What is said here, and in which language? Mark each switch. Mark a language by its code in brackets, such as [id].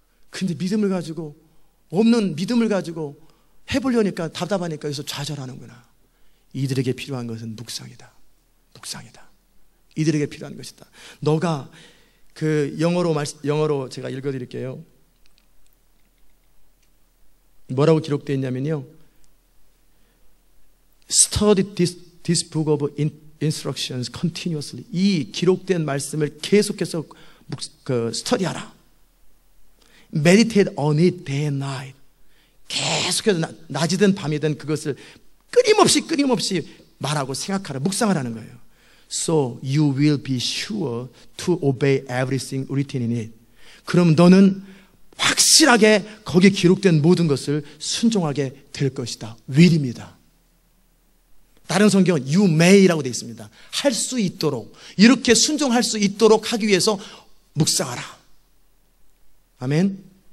[ko] 근데 믿음을 가지고 없는 믿음을 가지고 해보려니까 답답하니까 여기서 좌절하는구나. 이들에게 필요한 것은 묵상이다. 묵상이다. 이들에게 필요한 것이다. 너가 그 영어로 제가 읽어드릴게요. 뭐라고 기록되어 있냐면요, [en] Study this book of instructions continuously. [ko] 이 기록된 말씀을 계속해서 스터디하라. [en] meditate on it day and night. [ko] 계속해서 낮이든 밤이든 그것을 끊임없이 말하고 생각하라, 묵상하라는 거예요. [en] So you will be sure to obey everything written in it. [ko] 그럼 너는 확실하게 거기에 기록된 모든 것을 순종하게 될 것이다. will입니다. 다른 성경은 [en] you may [ko] 라고 되어 있습니다. 할 수 있도록, 이렇게 순종할 수 있도록 하기 위해서 묵상하라. 아멘.